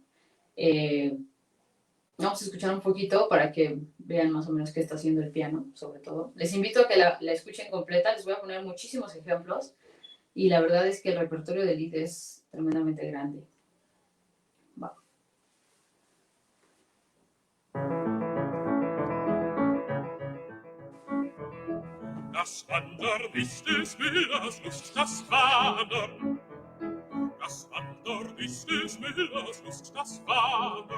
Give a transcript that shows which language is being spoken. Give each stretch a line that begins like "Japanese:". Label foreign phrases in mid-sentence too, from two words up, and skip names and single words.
Spanish: Vamos a escuchar un poquito para que vean más o menos qué está haciendo el piano, sobre todo. Les invito a que la escuchen completa, les voy a poner muchísimos ejemplos y la verdad es que el repertorio de Lied es tremendamente grande. Va.
German: Das Wandern ist des Müllers Lust, das Wandern. Das Wandern ist des Müllers Lust, das Wandern.